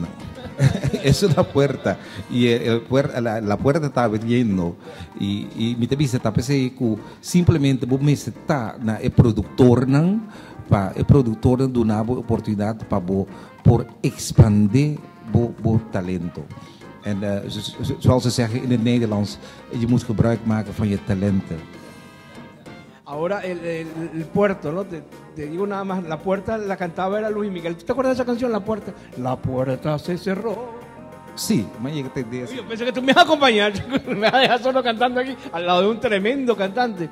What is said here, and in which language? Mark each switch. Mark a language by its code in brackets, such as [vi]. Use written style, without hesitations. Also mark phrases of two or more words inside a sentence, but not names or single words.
[es] Es una puerta, y la puerta está abriendo, y mi te dice que simplemente vos me está el productor de una oportunidad para por expandir vos talento. [nl] En zoals ze zeggen in het Nederlands, je moet gebruik maken van je talenten. [es] Ahora el puerto, ¿no? Te digo nada más, la puerta la cantaba era Luis Miguel. ¿Tú te acuerdas de esa canción, La Puerta? La puerta se cerró. Sí, me llegué de eso. Yo pensé que tú me ibas a acompañar, me vas a dejar solo cantando aquí, al lado de un tremendo cantante.